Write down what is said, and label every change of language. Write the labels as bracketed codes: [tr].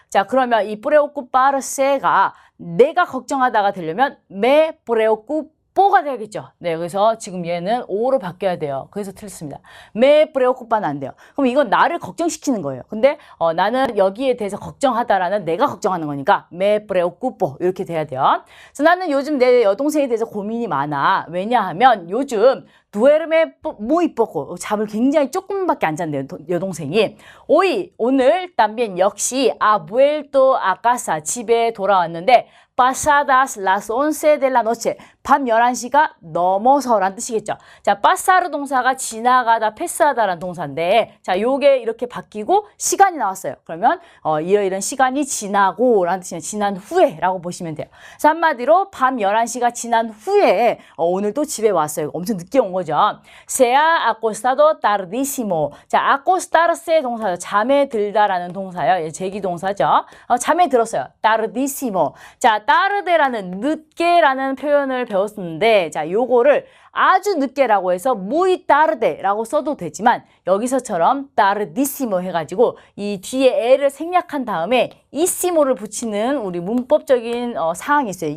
[ko] 자, 그러면 이 preocuparse가 내가 걱정하다가 되려면 [es] me preocupo [ko] 가 되겠죠. 네, 그래서 지금 얘는 o로 바뀌어야 돼요. 그래서 틀렸습니다. [es] me preocupa [ko] 는 안 돼요. 그럼 이건 나를 걱정시키는 거예요. 근데 나는 여기에 대해서 걱정하다라는 내가 걱정하는 거니까 [es] me preocupo [ko] 이렇게 돼야 돼요. 그래서 나는 요즘 내 여동생에 대해서 고민이 많아. 왜냐하면 요즘 [es] duerme muy poco. [ko] 잠을 굉장히 조금밖에 안 잔대요. 여동생이. [es] hoy [ko] 오늘 [es] también [ko] 역시 [es] ha vuelto a casa [ko] 집에 돌아왔는데 [es] pasadas las 11 de la noche. [ko] 밤 11시가 넘어서란 뜻이겠죠. 자, pasar 동사가 지나가다, 패스하다라는 동사인데 자, 요게 이렇게 바뀌고 시간이 나왔어요. 그러면 이런 시간이 지나고 라는 뜻이면 지난 후에 라고 보시면 돼요. 그래서 한마디로 밤 11시가 지난 후에 오늘 또 집에 왔어요. 엄청 늦게 온 거죠. [es] Se ha acostado tardísimo. [ko] 자, acostarse 동사죠. 잠에 들다라는 동사요. 제기 동사죠. 잠에 들었어요. tardísimo. 자, tarde라는 늦게라는 표현을 배웠는데 자, 요거를 아주 늦게라고 해서 [es] muy tarde [ko] 라고 써도 되지만 여기서처럼 tardísimo 해가지고 이 뒤에 에를 생략한 다음에 이시모를 붙이는 우리 문법적인 사항이 있어요.